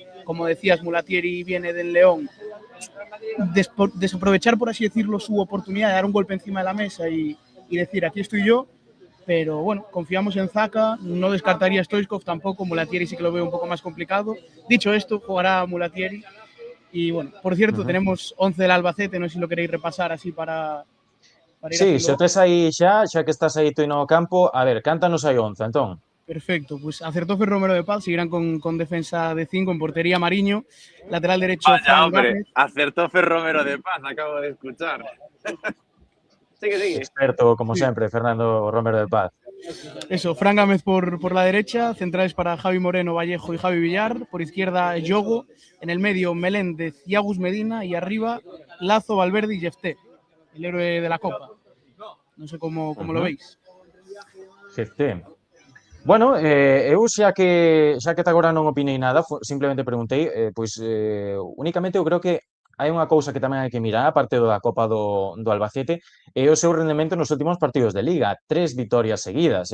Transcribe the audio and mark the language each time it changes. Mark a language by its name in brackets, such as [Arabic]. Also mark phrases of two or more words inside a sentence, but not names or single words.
[Spanish] Como decías, Mulatieri viene del León. Desaprovechar, por así decirlo, su oportunidad de dar un golpe encima de la mesa y decir, aquí estoy yo. Pero bueno, confiamos en Zaka, no descartaría a Stoichkov tampoco, Mulatieri sí que lo veo un poco más complicado. Dicho esto, jugará Mulatieri. Y bueno, por cierto, tenemos 11 del Albacete, no sé si lo queréis repasar así para ir [Galician] Sí, se o tes aí xa que estás aí tú no campo, a ver, cántanos aí 11, entón. [Spanish] Perfecto, pues acertó Romero de Paz, seguirán con defensa de 5, en portería Mariño, lateral derecho Vaya, hombre, acertó Romero de Paz, acabo de escuchar. Sigue. Experto, como siempre, Fernando Romero de Paz. Eso, Fran Gámez por la derecha, centrales para Javi Moreno, Vallejo y Javi Villar, por izquierda Yogo, en el medio Meléndez y Agus Medina y arriba Lazo, Valverde y Jefté, el héroe de la Copa. No sé cómo lo veis. Jefté. [Galician] Bueno, eu xa que ata agora non opinei nada, simplemente preguntei, únicamente eu creo que hai unha cousa que tamén hai que mirar, aparte da Copa do Albacete, é o seu rendemento nos últimos partidos de Liga, 3 vitorias seguidas.